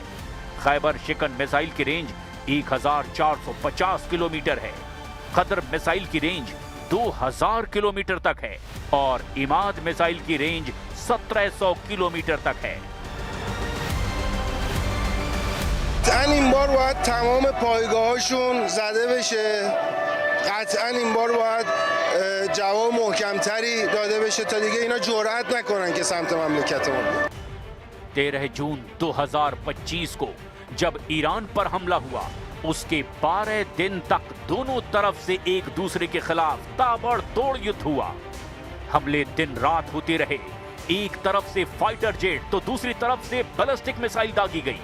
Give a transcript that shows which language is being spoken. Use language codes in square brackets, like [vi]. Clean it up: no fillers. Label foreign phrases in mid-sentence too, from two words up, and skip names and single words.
[hi] खैबर शिकन मिसाइल की रेंज 1450 किलोमीटर है। कद्र मिसाइल की रेंज 2000 किलोमीटर तक है और इमाद मिसाइल की रेंज 1700 किलोमीटर तक है। [fa] قطعا این بار باید تمام پایگاهاشون زده بشه. قطعا این بار باید جواب محکمتری داده بشه تا دیگه اینا جرئت نکنن که سمت مملکت ما بیان. [hi] 13 जून 2025 को जब ईरान पर हमला हुआ उसके 12 दिन तक दोनों तरफ से एक दूसरे के खिलाफ ताबड़तोड़ युद्ध हुआ। हमले दिन रात होते रहे। एक तरफ से [en] fighter jet [hi] तो दूसरी तरफ से [en] ballistic missile [hi] दागी गई।